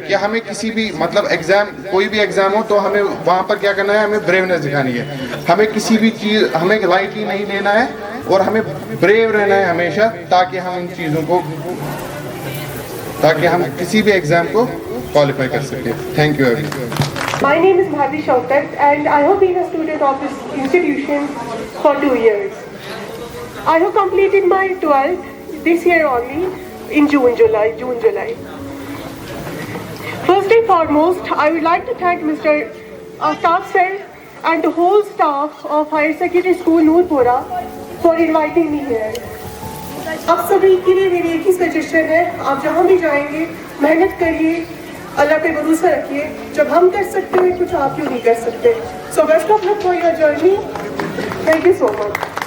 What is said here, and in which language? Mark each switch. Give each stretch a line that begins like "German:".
Hindi: कि हमें किसी भी मतलब एग्जाम, कोई भी एग्जाम हो तो हमें वहाँ पर क्या करना है, हमें ब्रेवनेस दिखानी है। हमें किसी भी चीज़ हमें लाइटली नहीं लेना है और हमें ब्रेव रहना है हमेशा, ताकि हम इन चीज़ों को, ताकि हम किसी भी एग्जाम को क्वालिफाई कर सके।
English: Thank you everyone. My name is Bharti Shaukat and I have been a student of this institution for 2 years. I have completed my 12th this year only in June, July. First and foremost, I would like to thank Mr. Aftab sir and the whole staff of Higher Secondary School Noorpura for inviting me here.
Hindi: आप सभी के लिए मेरी एक ही suggestion है, आप जहाँ भी जाएंगे मेहनत करिए, अल्लाह पे भरोसा रखिए। जब हम कर सकते हैं कुछ, आप क्यों नहीं कर सकते।
English: So best of luck for your journey. Thank you so much.